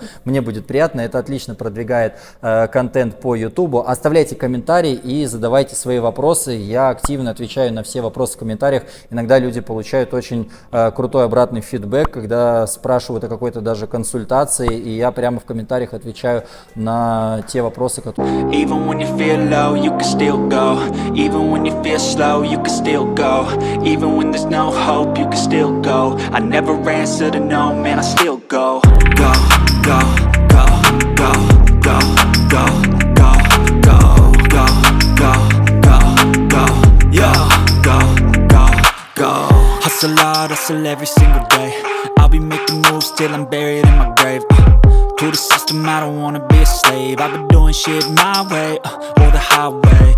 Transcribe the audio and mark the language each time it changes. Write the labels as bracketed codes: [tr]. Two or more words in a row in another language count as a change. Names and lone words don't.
[ru] Мне будет приятно, это отлично продвигает контент по YouTube. Оставляйте комментарии и задавайте свои вопросы. Я активно отвечаю на все вопросы в комментариях. Иногда люди получают очень крутой обратный фидбэк, когда спрашивают о какой-то даже консультации, и я прямо в комментариях отвечаю на те вопросы, которые... [en] Even when you feel low, you can still go. Even when you feel slow, you can still go. Even when there's no hope, you can still go. I never answer to no, man, I still go. Go, go, go, go, go, go, go, go, go, go, go, go, yeah, go, go, go. Hustle hard, hustle every single day. I'll be making moves till I'm buried in my grave. To the system, I don't wanna be a slave. I've been doing shit my way, or the highway.